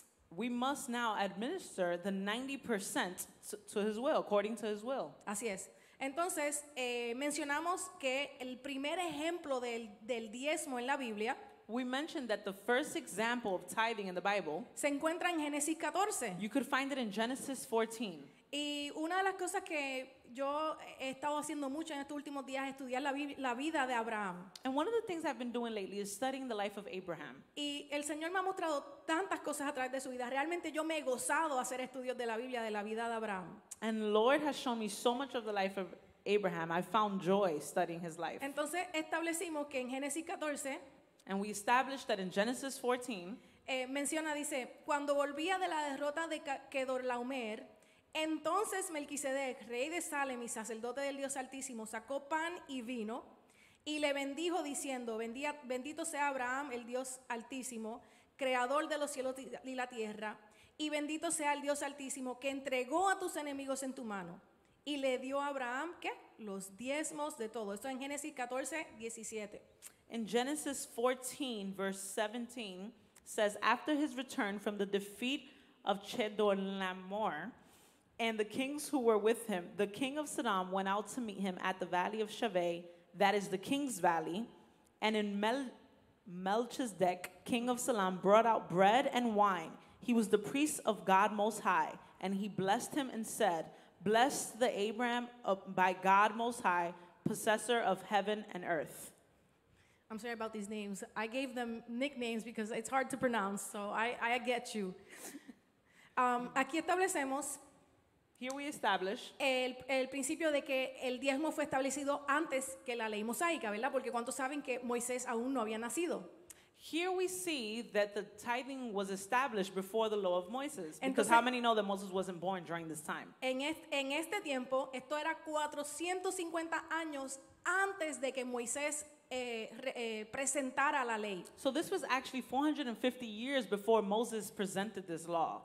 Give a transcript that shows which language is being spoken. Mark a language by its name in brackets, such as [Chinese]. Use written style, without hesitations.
[English] We must now administer the 90% to His will, according to His will. [Spanish] Así es. Entonces, mencionamos que el primer ejemplo del diezmo en la Biblia [English] We mentioned that the first example of tithing in the Bible, [Spanish] se encuentra en Génesis 14. [English] you could find it in Genesis 14. [Spanish] Y una de las cosas que yo he estado haciendo mucho en estos últimos días es estudiar la vida de Abraham. [English] And one of the things I've been doing lately is studying the life of Abraham. [Spanish] Y el Señor me ha mostrado tantas cosas a través de su vida. Realmente yo me he gozado hacer estudios de la Biblia, de la vida de Abraham. [English] And the Lord has shown me so much of the life of Abraham. I found joy studying his life. [Spanish] Entonces establecimos que en Génesis 14 [English] And we established that in Genesis 14, [Spanish] menciona, dice, cuando volvía de la derrota de Kedorlaomer, entonces Melquisedec, rey de Salem y sacerdote del Dios Altísimo, sacó pan y vino y le bendijo diciendo, bendito sea Abraham, el Dios Altísimo, creador de los cielos y la tierra, y bendito sea el Dios Altísimo que entregó a tus enemigos en tu mano y le dio a Abraham, ¿qué? Los diezmos de todo. Esto en Génesis 14, 17. [English] In Genesis 14, verse 17, says, after his return from the defeat of Chedorlaomer and the kings who were with him, the king of Sodom went out to meet him at the valley of Shaveh, that is the king's valley, and in Melchizedek, king of Salem, brought out bread and wine. He was the priest of God Most High, and he blessed him and said, blessed the Abraham by God Most High, possessor of heaven and earth. I'm sorry about these names. I gave them nicknames because it's hard to pronounce, so I get you. [Spanish] Aquí establecemos [English] Here we establish [Spanish] el principio de que el diezmo fue establecido antes que la ley mosaica, ¿verdad? Porque ¿cuántos saben que Moisés aún no había nacido? [English] Here we see that the tithing was established before the law of Moses. Because [Spanish] Entonces- [English] how many know that Moses wasn't born during this time? [Spanish] En este tiempo, esto era 450 años antes de que Moisés presentara la ley. [English] So this was actually 450 years before Moses presented this law.